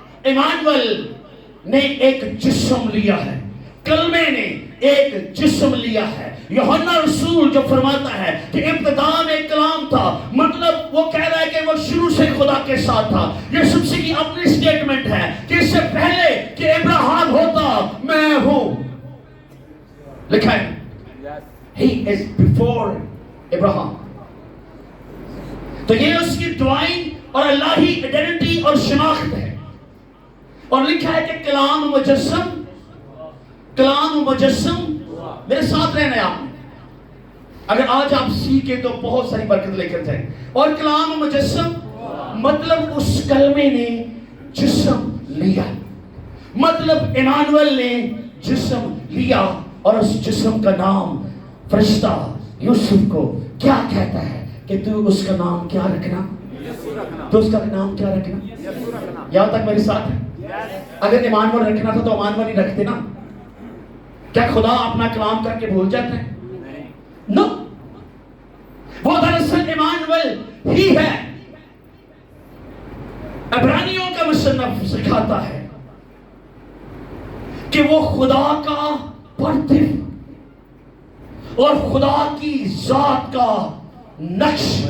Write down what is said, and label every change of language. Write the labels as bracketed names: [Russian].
[Urdu] Emmanuel نے ایک جسم لیا ہے، کلمے نے ایک جسم لیا ہے. یوحنا رسول جو فرماتا ہے کہ ابتدا میں کلام تھا، مطلب وہ کہہ رہا ہے کہ وہ شروع سے خدا کے ساتھ تھا. یسوع مسیح کی اپنی سٹیٹمنٹ ہے کہ اس سے پہلے کہ ابراہیم ہوتا میں ہوں. لکھا ہے [English] He is before Abraham. [Urdu] تو یہ اس کی ڈوائن اور الہی ایڈنٹی اور شناخت ہے. اور لکھا ہے کہ کلام مجسم میرے ساتھ رہنا ہے آپ نے. اگر آج آپ سیکھیں تو بہت ساری برکت لے کر جائیں. اور کلام مجسم مطلب اس کلمے نے جسم لیا، مطلب ایمانویل نے جسم لیا. اور اس جسم کا نام فرشتہ یوسف کو کیا کہتا ہے کہ تو اس کا نام کیا رکھنا؟ تو اس کا نام کیا رکھنا؟ یہاں تک میرے ساتھ ہے. اگر ایمانویل رکھنا تھا تو ایمانویل ہی رکھتے نا. کیا خدا اپنا کلام کر کے بھول جاتا ہے؟ نو، وہ دراصل ایمانویل ہی ہے. عبرانیوں کا مصنف سکھاتا ہے کہ وہ خدا کا پرتو اور خدا کی ذات کا نقش.